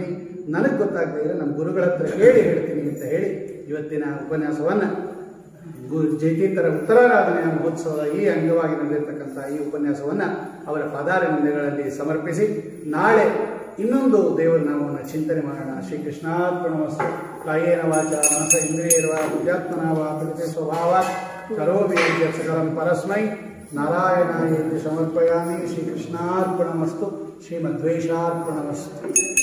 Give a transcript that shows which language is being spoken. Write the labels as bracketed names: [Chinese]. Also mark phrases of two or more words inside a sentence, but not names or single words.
[Kannada] ನನಗೆ ಗೊತ್ತಾಗದೇ ಇದ್ರೆ ನಮ್ಮ ಗುರುಗಳ ಹತ್ರ ಕೇಳಿ ಹೇಳ್ತೀನಿ ಅಂತ ಹೇಳಿ ಇವತ್ತಿನ ಉಪನ್ಯಾಸವನ್ನು ಜಯತೀರ್ಥರ ಉತ್ತರಾರಾಧನೆಯ ಮಹೋತ್ಸವದ ಈ ಅಂಗವಾಗಿ ನಡೆದಿರ್ತಕ್ಕಂಥ ಈ ಉಪನ್ಯಾಸವನ್ನು ಅವರ ಪಾದಾರವಿಂದಗಳಲ್ಲಿ ಸಮರ್ಪಿಸಿ ನಾಳೆ ಇನ್ನೊಂದು ದೇವರ ನಾಮವನ್ನು ಚಿಂತನೆ ಮಾಡೋಣ. [Sanskrit] ಶ್ರೀ ಕೃಷ್ಣಾರ್ಪಣಮಸ್ತು. ಕಾಯೇನ ವಾಚ ಮನಸ ಇಂದ್ರಿಯರ್ವಾ ಬುದ್ಧ್ಯಾತ್ಮನಾ ವಾ ಪ್ರಕೃತಿ ಸ್ವಭಾವ ಕರೋಮಿ ಸಕಲಂ ಪರಸ್ಮೈ ನಾರಾಯಣಾಯ ಸಮರ್ಪಯಾಮಿ. ಶ್ರೀ ಕೃಷ್ಣಾರ್ಪಣಮಸ್ತು. ಶ್ರೀಮದ್ವೇಷಾರ್ಪಣಮಸ್ತು.